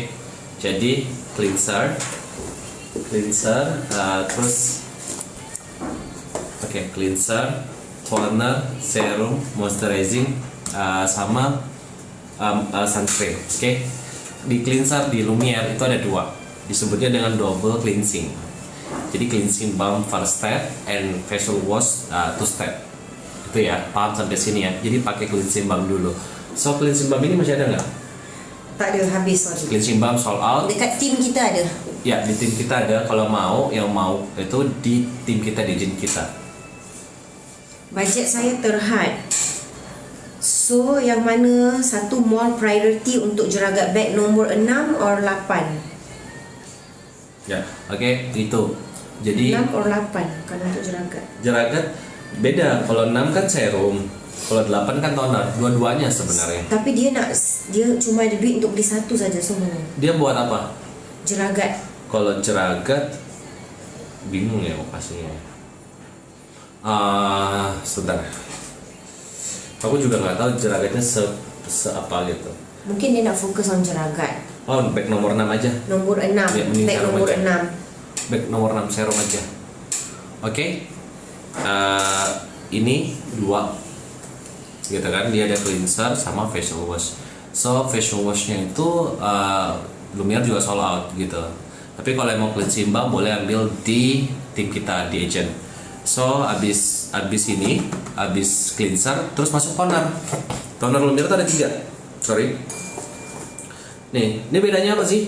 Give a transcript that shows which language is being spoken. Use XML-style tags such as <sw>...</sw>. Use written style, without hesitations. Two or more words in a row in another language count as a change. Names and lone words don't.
<id>Jadi cleanser, terus cleanser, toner, serum, moisturizing, sama sunscreen. Oke. Di cleanser di Lumiere itu ada 2, disebutnya dengan</id> <en>double cleansing. Jadi cleansing balm first step and facial wash two step.</en> <id>Itu ya, paham sampai sini ya. Jadi pakai</id> <en>cleansing balm</en> <id>dulu. So</id> <en>cleansing balm</en> <id>ini masih ada nggak?</id> <ms>Tak ada, habis sorry.</ms> <en>Cleansing balm sold out.</en> <ms>Dekat tim kita ada.</ms> <id>Ya, di tim kita ada. Kalau mau, yang mau itu di tim kita, di agent kita.</id> <ms>Bajet saya terhad. So yang mana satu</ms> <en>more priority</en> <ms>untuk jeragat beg nombor 6 or 8?</ms> <id>Ya, oke, itu. Jadi 6 or 8 kalau untuk jeragat. jeragat beda. Kalau 6 kan serum, kalau 8 kan toner. Dua-duanya sebenarnya. Tapi dia cuma ada duit untuk beli satu saja semua. Dia buat apa? Jeragat. Kalau jeragat bingung ya lokasinya. Sebentar. Aku juga nggak tahu jeragatnya se apa gitu.</id> <ms>Mungkin dia nak fokus on jeragat.</ms> <id>Oh, bag nomor 6 aja. Nomor 6. Ya, mending Beg serum nomor aja. 6. Bag nomor 6 serum aja. Oke. Ini 2. Gitu kan, dia ada cleanser sama facial wash. So</id> <en>facial washnya</en> <id>itu Lumiere juga</id> <en>sold out</en> <id>gitu. Tapi kalau mau</id> <en>cleansing balm</en> <id>boleh ambil di tim kita, di agent. So abis ini, abis cleanser, terus masuk toner. Toner Lumiere itu ada 3. Sorry. Nih, ini bedanya apa sih?</id>